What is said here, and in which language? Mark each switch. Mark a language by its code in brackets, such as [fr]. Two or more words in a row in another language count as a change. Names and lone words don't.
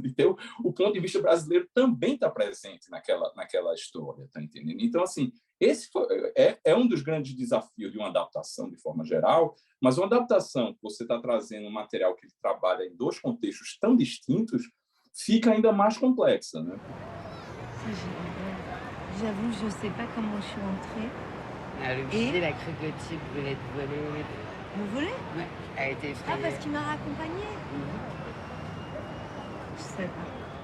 [pt] De ter o ponto de vista brasileiro também está presente naquela história, tá entendendo? Então, assim, esse é um dos grandes desafios de uma adaptação de forma geral, mas uma adaptação que você está trazendo um material que trabalha em dois contextos tão distintos fica ainda mais complexa, né? [fr] J'avoue, je sais pas comment je suis entrée. Le musée, elle a cru que Typ voulait te voler. Me voler? Ouais, elle a été effrayée. Ah, parce qu'il m'a raccompagnée. Je sais pas.